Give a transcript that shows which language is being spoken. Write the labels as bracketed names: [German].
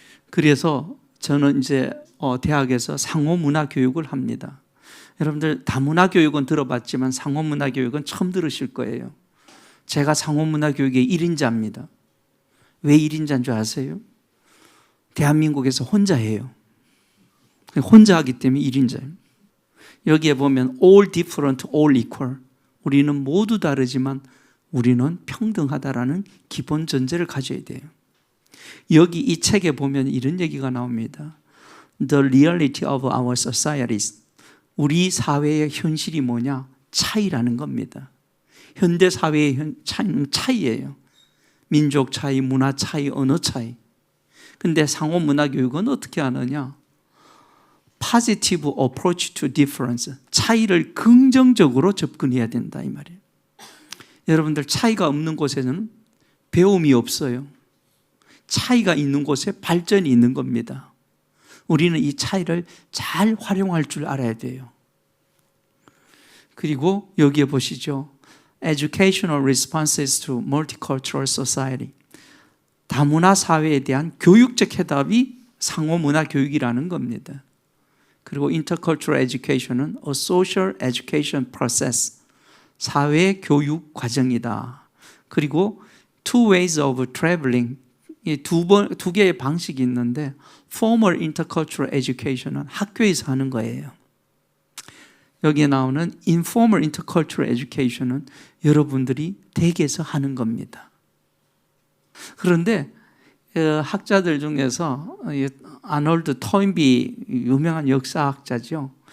[Korean] 그래서 저는 이제 대학에서 상호문화 교육을 합니다. 여러분들 다문화 교육은 들어봤지만 상호문화 교육은 처음 들으실 거예요. 제가 상호문화 교육의 1인자입니다. 왜 1인자인 줄 아세요? 대한민국에서 혼자예요. 혼자 하기 때문에 1인자예요. 여기에 보면 [English] all different, all equal. [Korean] 우리는 모두 다르지만 우리는 평등하다라는 기본 전제를 가져야 돼요. 여기 이 책에 보면 이런 얘기가 나옵니다. [English] The reality of our societies. [Korean] 우리 사회의 현실이 뭐냐? 차이라는 겁니다. 현대 사회의 차이는 차이예요. 민족 차이, 문화 차이, 언어 차이. 근데 상호문화 교육은 어떻게 하느냐? [English] Positive approach to difference. [Korean] 차이를 긍정적으로 접근해야 된다 이 말이에요. 여러분들 차이가 없는 곳에는 배움이 없어요. 차이가 있는 곳에 발전이 있는 겁니다. 우리는 이 차이를 잘 활용할 줄 알아야 돼요. 그리고 여기에 보시죠. [English] Educational responses to multicultural society. [Korean] 다문화 사회에 대한 교육적 해답이 상호문화 교육이라는 겁니다. [English] 그리고 intercultural education은 a social education process. [Korean] 사회 교육 과정이다. [English] 그리고 two ways of traveling. [Korean] 이 두 개의 방식이 있는데 [English] formal intercultural education [Korean] 은 학교에서 하는 거예요. 여기에 나오는 [English] informal intercultural education [Korean] 은 여러분들이 댁에서 하는 겁니다. 그런데 학자들 중에서 아놀드 토인비 유명한 역사학자죠.